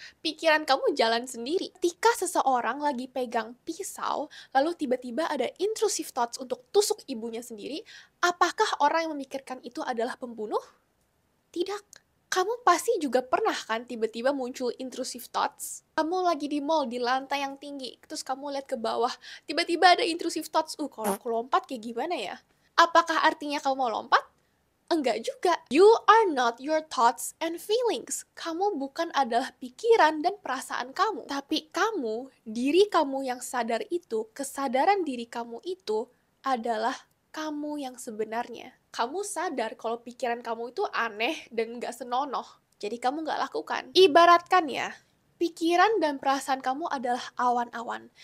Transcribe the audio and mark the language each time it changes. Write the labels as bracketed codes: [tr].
[id] Pikiran kamu jalan sendiri. Ketika seseorang lagi pegang pisau, lalu tiba-tiba ada intrusive thoughts untuk tusuk ibunya sendiri, apakah orang yang memikirkan itu adalah pembunuh? Tidak. Kamu pasti juga pernah kan tiba-tiba muncul intrusive thoughts? Kamu lagi di mall, di lantai yang tinggi, terus kamu lihat ke bawah, tiba-tiba ada intrusive thoughts, kalau aku lompat kayak gimana ya? Apakah artinya kamu mau lompat? Enggak juga. [en] You are not your thoughts and feelings. [id] Kamu bukan adalah pikiran dan perasaan kamu. Tapi kamu, diri kamu yang sadar itu, kesadaran diri kamu itu adalah kamu yang sebenarnya. Kamu sadar kalau pikiran kamu itu aneh dan gak senonoh. Jadi kamu gak lakukan. Ibaratkan ya, pikiran dan perasaan kamu adalah awan-awan.